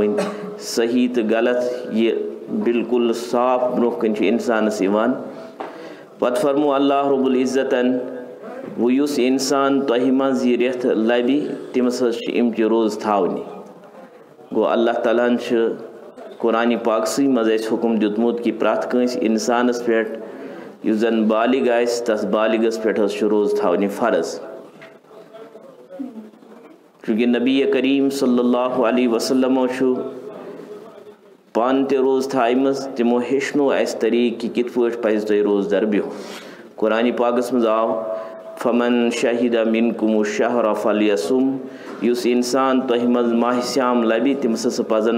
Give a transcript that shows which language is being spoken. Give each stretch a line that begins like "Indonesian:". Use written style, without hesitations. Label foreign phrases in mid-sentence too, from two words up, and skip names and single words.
Kashmiri: ؤنۍ صحیح تو غلط یہ بالکل صاف برونٛہہ کن انسانس یوان پتہٕ فرمو اللہ رب العزتن وہ یُس انسان تۄہہِ منٛز یہ رٮ۪تھ لبہِ تٔمِس حظ چھِ یِم تہِ روز تھاونہِ گوٚو اللہ تعالیٰ ہن چھُ قرآن پاکسٕے منٛز اَسہِ حُکم دیُتمُت کہ پرٛٮ۪تھ کٲنٛسہِ اِنسانس پٮ۪ٹھ یُس زن بالغ آسہِ تس بالغس پٮ۪ٹھ حظ چھُ روز تھاونہِ فرض چونکہ نبی کریم صلی اللہ علیہ وسلمو چھُ پانہٕ تہِ روز تھایمٕژ تِمو ہیٚچھنو اَسہِ طریٖقہٕ کہِ کِتھ پٲٹھۍ پزِ تۄہہِ روزدر بِہُن قرآن پاکس منٛز آو
Arabic: فمن شہد منکم الشہر فلیصم
Kashmiri: یُس انسان تۄہہِ منٛز ماہ سیام لبہِ تٔمِس ہسا پزن